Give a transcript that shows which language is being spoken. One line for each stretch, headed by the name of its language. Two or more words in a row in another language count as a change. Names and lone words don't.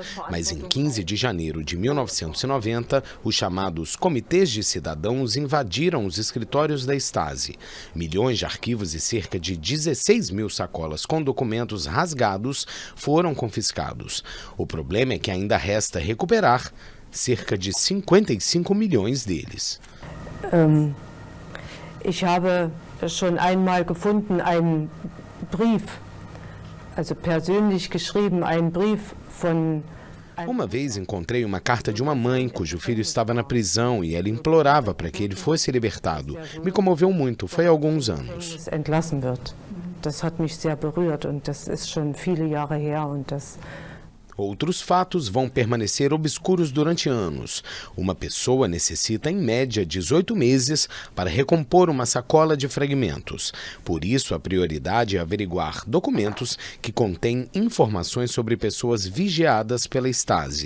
Portuguese: Mas em 15 de janeiro de 1990, os chamados comitês de cidadãos invadiram os escritórios da Stasi. Milhões de arquivos e cerca de 16 mil sacolas com documentos rasgados foram confiscados. O problema é que ainda resta recuperar cerca de 55 milhões deles.
German: Ich habe schon einmal gefunden einen Brief, also persönlich geschrieben, einen Brief von.
Portuguese: Uma vez encontrei uma carta de uma mãe cujo filho estava na prisão e ela implorava para que ele fosse libertado. Me comoveu muito, foi há alguns anos.
German: Entlassen wird. Das hat mich sehr berührt und das ist schon viele Jahre her und das.
Portuguese: Outros fatos vão permanecer obscuros durante anos. Uma pessoa necessita, em média, 18 meses para recompor uma sacola de fragmentos. Por isso, a prioridade é averiguar documentos que contêm informações sobre pessoas vigiadas pela Stasi.